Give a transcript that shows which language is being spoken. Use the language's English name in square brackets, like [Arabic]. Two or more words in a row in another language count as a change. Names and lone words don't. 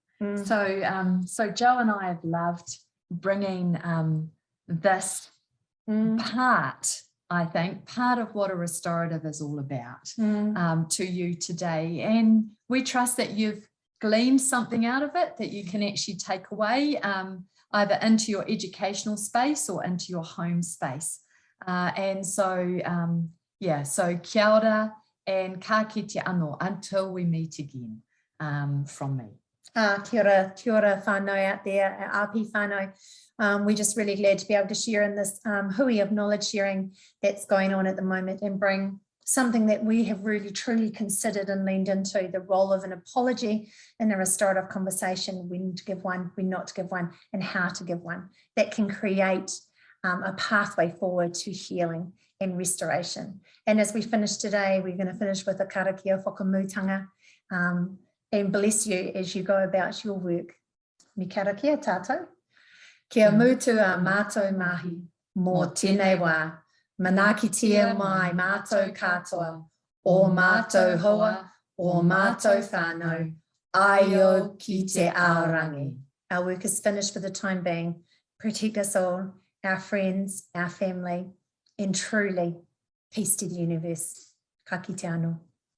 [English] So Joe and I have loved bringing this part, I think, part of what a restorative is all about to you today. And we trust that you've gleaned something out of it that you can actually take away either into your educational space or into your home space. And so, so [Māori] kia ora [English] and [Māori] ka kite anō [English] until we meet again from me. [Māori] Kia ora whānau [English] out there at RP whānau. We're just really glad to be able to share in this hui of knowledge sharing that's going on at the moment and bring something that we have really truly considered and leaned into, the role of an apology in a restorative conversation, when to give one, when not to give one, and how to give one, that can create a pathway forward to healing and restoration. And as we finish today, we're going to finish with a [Māori] karakia whakamutanga [English] and bless you as you go about your work. [Māori] Mi karakia tātou. Kia mutu a mātou mahi, mō tēnei wā, manakitia mai mātou katoa, o mātou hoa, o mātou whānau, aio ki te aorangi. [English] Our work is finished for the time being. Protect us all, our friends, our family, and truly, peace to the universe. [Māori] Ka kite anō.